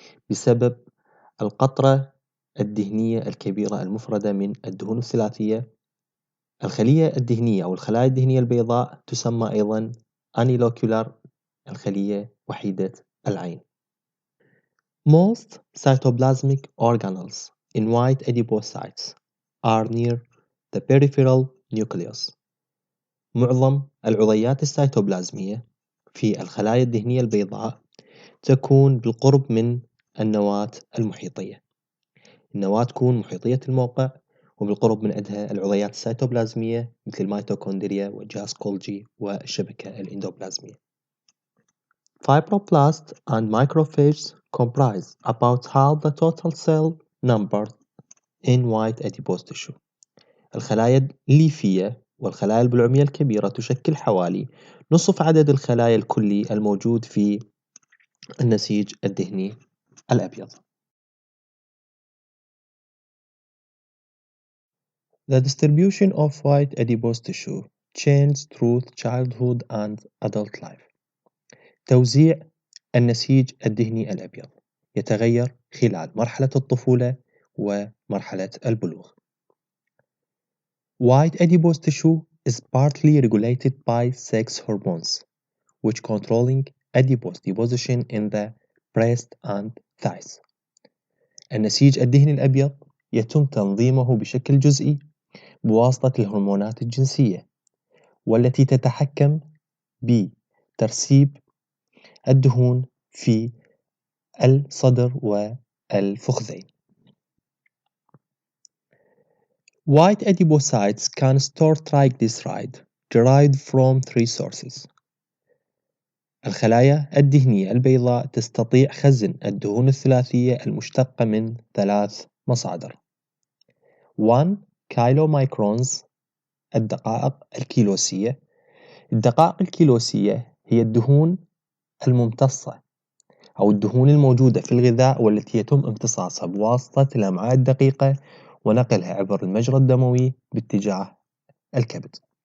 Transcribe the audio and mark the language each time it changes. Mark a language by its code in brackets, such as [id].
[ar] بسبب القطرة الدهنية الكبيرة المفردة من الدهون الثلاثية، الخلية الدهنية أو الخلايا الدهنية البيضاء تسمى أيضا anelocular، الخلية وحيدة العين. [en] Most cytoplasmic organelles in white adipocytes are near the peripheral nucleus. [ar] معظم العضيات السيتوبلازمية في الخلايا الدهنية البيضاء تكون بالقرب من النواة المحيطية. النواة تكون محيطية الموقع وبالقرب من عندها العضيات السيتوبلازمية مثل الميتوكوندريا والجهاز كولجي والشبكة الإندوبلازمية. [en] Fibroblasts and macrophages comprise about half the total cell number in white adipose tissue. [ar] الخلايا الليفية والخلايا البلعومية الكبيرة تشكل حوالي نصف عدد الخلايا الكلي الموجود في النسيج الدهني الأبيض. [en] The distribution of white adipose tissue changes through childhood and adult life. [ar] توزيع النسيج الدهني الأبيض يتغير خلال مرحلة الطفولة ومرحلة البلوغ. [en] White adipose tissue is partly regulated by sex hormones, which controlling adipose deposition in the breast and thighs. [ar] النسيج الدهني الأبيض يتم تنظيمه بشكل جزئي بواسطة الهرمونات الجنسية، والتي تتحكم بترسيب الدهون في الصدر والفخذين. [en] White adipocytes can store triglyceride derived from 3 sources. [ar] الخلايا الدهنية البيضاء تستطيع خزن الدهون الثلاثية المشتقة من 3 مصادر. 1. كيلومايكرونز، الدقائق الكيلوسية. الدقائق الكيلوسية هي الدهون الممتصة أو الدهون الموجودة في الغذاء والتي يتم امتصاصها بواسطة الأمعاء الدقيقة ونقلها عبر المجرى الدموي باتجاه الكبد.